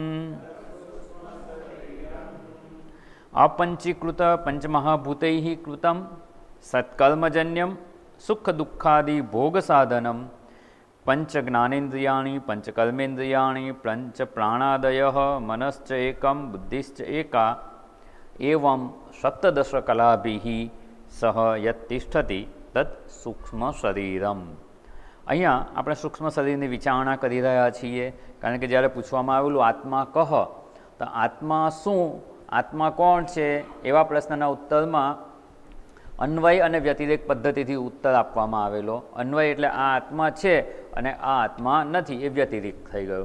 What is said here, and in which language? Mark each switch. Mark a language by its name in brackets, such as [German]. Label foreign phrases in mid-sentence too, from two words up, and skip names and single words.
[Sanskrit] अपंचीकृत पंचमहाभूतैः कृतं सत्कर्मजन्यं सुख दुःखादि भोग साधनं पंच ज्ञानेन्द्रियाणि पंचकर्मेन्द्रियाणि पंच प्राणादयः मनश्च एकं बुद्धिश्च एका एवं सप्तदश कलाभिः सह यत्तिष्ठति तत् सूक्ष्म शरीरम. [Gujarati] અહીંયા આપણે સૂક્ષ્મ શરીરની વિચારણા કરી રહ્યા છીએ, કારણ કે જ્યારે પૂછવામાં આવેલું આત્મા કહ, તો આત્મા શું, આત્મા કોણ છે, એવા પ્રશ્નના ઉત્તરમાં અન્વય અને વ્યતિરેક પદ્ધતિથી ઉત્તર આપવામાં આવેલો. અન્વય એટલે આ આત્મા છે અને આ આત્મા નથી, એ વ્યતિરેક થઈ ગયું.